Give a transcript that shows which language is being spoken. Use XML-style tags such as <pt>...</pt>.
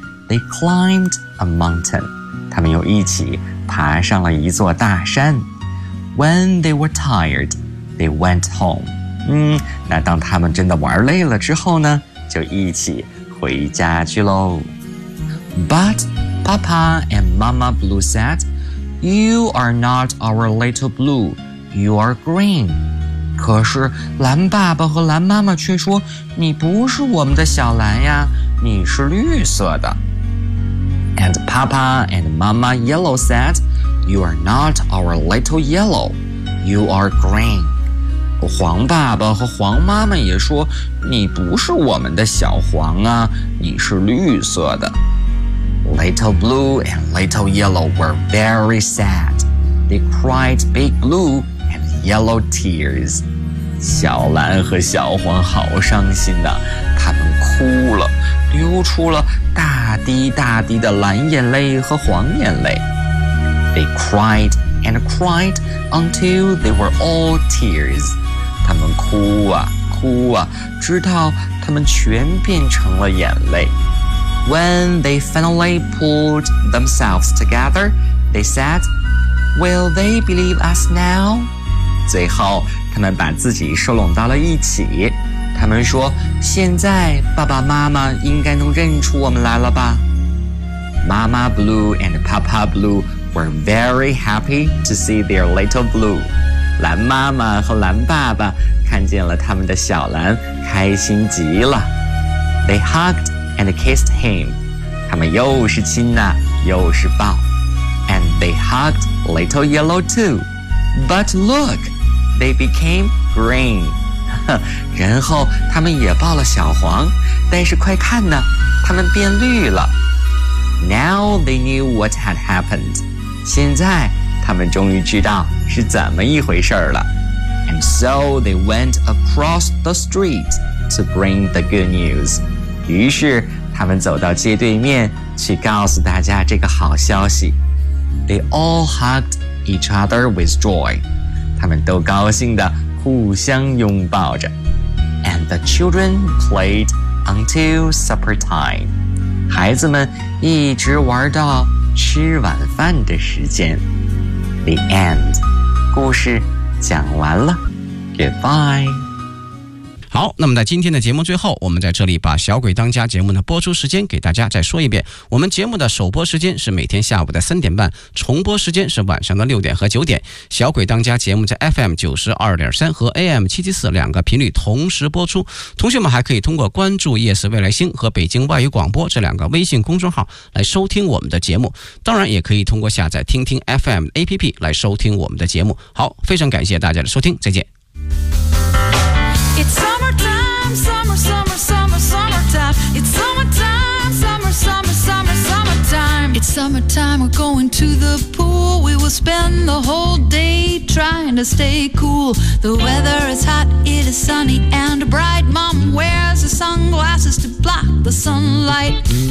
<en>They climbed a mountain。</en> <zh>他们又一起爬上了一座大山。</zh> <en>When they were tired, they went home.</en> <zh>那当他们真的玩累了之后呢，就一起回家去咯。</zh> <en>But Papa and Mama Blue said, You are not our little blue, you are green.</en> <zh>可是蓝爸爸和蓝妈妈却说，你不是我们的小蓝呀，你是绿色的。</zh> <en>And Papa and Mama Yellow said, You are not our little yellow, you are green.</en> <zh>黄爸爸和黄妈妈也说，你不是我们的小黄啊，你是绿色的。</zh> <en>Little Blue and Little Yellow were very sad. They cried big blue and yellow tears.</en> <zh>小蓝和小黄好伤心的，他们哭了，流出了大滴大滴的蓝眼泪和黄眼泪。</zh> <en>They cried and cried until they were all tears.</en> <zh>他们哭啊哭啊，直到他们全变成了眼泪。</zh> <en>When they finally pulled themselves together, they said, Will they believe us now?</en> <zh>最后他们把自己收拢到了一起。他们说，现在爸爸妈妈应该能认出我们来了吧。</zh> <en>Mama Blue and Papa Blue were very happy to see their little blue.</en> <zh>蓝妈妈和蓝爸爸看见了他们的小蓝，开心极了。</zh> <en>They hugged and kissed him.</en> <zh>他们又是亲呐，又是抱。</zh> <en>And they hugged little yellow too. But look, they became green.</en> <zh>然后他们也抱了小黄，但是快看呢，他们变绿了。</zh> <en>Now they knew what had happened.</en> <zh>现在他们终于知道是怎么一回事了。</zh> <en>And so they went across the street to bring the good news.</en> <zh>于是他们走到街对面去告诉大家这个好消息。</zh> <en>They all hugged each other with joy.</en> <zh>他们都高兴地互相拥抱着。</zh> <en>And the children played until supper time.</en> <zh>孩子们一直玩到吃晚饭的时间。</zh> <en>The end.</en> <zh>故事讲完了。</zh> <en>Goodbye.</en> <zh>好，那么在今天的节目最后，我们在这里把小鬼当家节目的播出时间给大家再说一遍。我们节目的首播时间是每天下午的3:30，重播时间是晚上的6:00和9:00。小鬼当家节目在 FM92.3 和 AM774 两个频率同时播出。同学们还可以通过关注夜市未来星和北京外语广播这两个微信公众号来收听我们的节目。当然也可以通过下载听听 FM APP 来收听我们的节目。好，非常感谢大家的收听，再见。</zh> <en>It's summertime, summer, summer, summer, summertime. It's summertime, summer, summer, summer, summertime. It's summertime, we're going to the pool. We will spend the whole day trying. trying to stay cool. The weather is hot, it is sunny and bright. Mom wears her sunglasses to block the sunlight.</en>